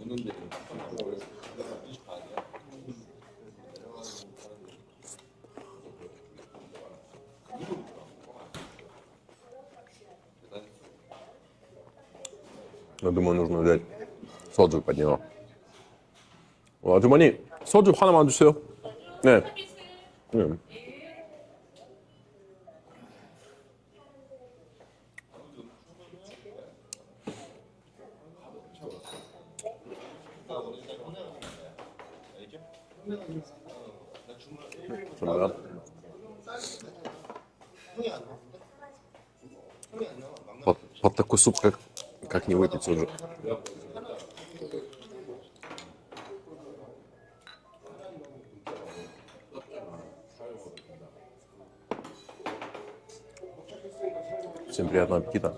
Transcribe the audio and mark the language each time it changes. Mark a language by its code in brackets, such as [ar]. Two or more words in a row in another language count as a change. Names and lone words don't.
[ru] Я думаю, нужно взять соджу под него. [ko] 아주머니, 소주 하나만 주세요. 네. 네. 좋아요. [ru] Под такой суп, как не выпить соджу. Всем приятного аппетита.